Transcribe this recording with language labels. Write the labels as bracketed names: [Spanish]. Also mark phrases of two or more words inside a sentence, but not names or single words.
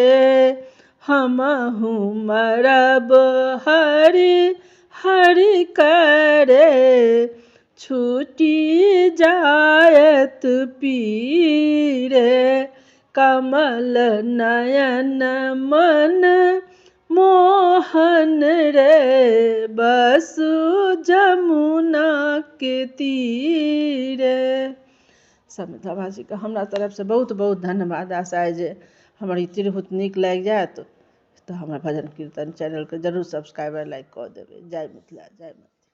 [Maithili] हमहु मरब हरि हरि करे छूटी जायत पीरे। कमल नयन मन मोहन रे बसु जमुना के तीरे। सब मिथिलावासी के हमरा तरफ से बहुत बहुत धन्यवाद। आशा है जे हमर ई तिरहुत नीक लागि जायत तऽ हमर भजन कीर्तन चैनल के जरूर सब्सक्राइब और लाइक कऽ देबै। जय मिथिला जय मिथिला।